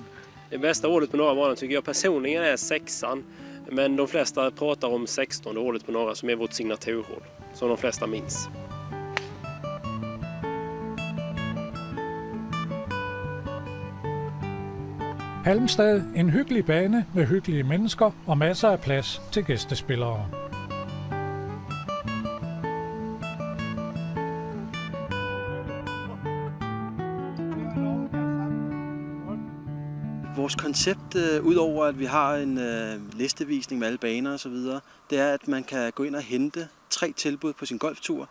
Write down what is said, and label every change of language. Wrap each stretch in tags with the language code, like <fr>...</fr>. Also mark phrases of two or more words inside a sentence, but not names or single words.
<sv>Det bästa hålet på norra banan tycker jag personligen är 6:an, men de flesta pratar om 16:e hålet på norra som är vårt signaturhål, som de flesta minns.</sv> <da>Halmstad, en hyggelig bane med hyggelige mennesker og masser af plads til gæstespillere. Vores koncept, udover at vi har en listevisning med alle baner og så videre, det er, at man kan gå ind og hente 3 tilbud på sin golftur.</da>